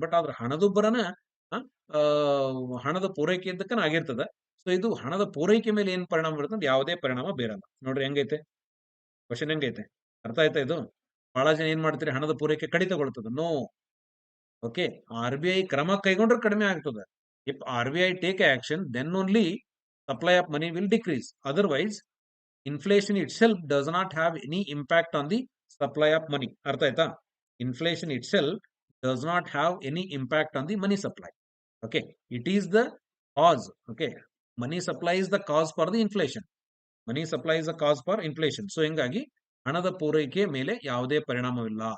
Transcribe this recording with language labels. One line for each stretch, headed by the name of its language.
Kannada: But ಆದ್ರೆ ಹಣದುಬ್ಬರನ ಆ, ಆ, ಹಣದ ಪೂರೈಕೆ ಇದ್ದಕ್ಕನ ಆಗಿರ್ತದೆ. ಸೊ ಇದು ಹಣದ ಪೂರೈಕೆ ಮೇಲೆ ಏನ್ ಪರಿಣಾಮ ಬೀರುತ್ತೆ ಅಂತ ಯಾವುದೇ ಪರಿಣಾಮ ಬೀರಲ್ಲ. ನೋಡ್ರಿ ಹೆಂಗೈತೆ ಕ್ವಶನ್, ಹೆಂಗೈತೆ? ಅರ್ಥ ಆಯ್ತಾ ಇದು? ಬಹಳ ಜನ ಏನ್ ಮಾಡ್ತೀರಿ? ಹಣದ ಪೂರೈಕೆ ಕಡಿತಗೊಳ್ತದೆ. ನೋ. ಓಕೆ, RBI ಕ್ರಮ ಕೈಗೊಂಡ್ರೆ ಕಡಿಮೆ ಆಗ್ತದೆ.
English: If RBI take action, then only supply of money will decrease. Otherwise, inflation itself does not have any impact on the supply of money.
Kannada: ಅರ್ಥ ಆಯ್ತಾ?
English: Inflation itself does not have any impact on the money supply. Okay, it is the cause. Okay, money supply is the cause for the inflation. Money supply is the cause for inflation.
Kannada: So ಹಿಂಗಾಗಿ ಹಣದ ಪೂರೈಕೆ ಮೇಲೆ ಯಾವುದೇ ಪರಿಣಾಮವಿಲ್ಲ.